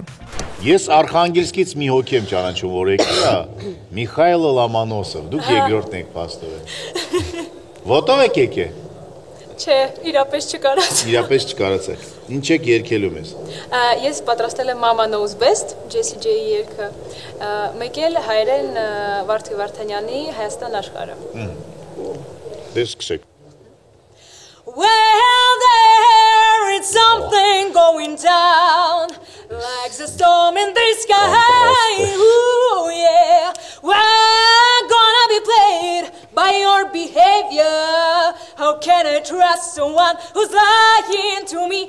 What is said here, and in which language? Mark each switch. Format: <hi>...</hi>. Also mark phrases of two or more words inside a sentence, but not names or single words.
<hy>Ես Արխանգելսկից մի հոգի եմ ճանաչում, որ եկել է, Միխայել Լոմանոսով, դուք երկրորդն եք փաստորեն։ Ոտով եք եկել։ Չէ, իրապես չկարացա։ Իրապես չկարացաք։ Ինչ եք երգելու մեզ։ Ես պատրաստել եմ Mama Knows Best, Jessie J-ի երգը, մեկ էլ հայերեն Վարդգի Վարդանյանի Հայաստան աշխարհը։ Դե սկսեք։</hy> <en>Well, there is something going down, like the storm in the sky. Ooh, yeah. We're gonna be played by your behavior. How can I trust someone who's lying to me?</en>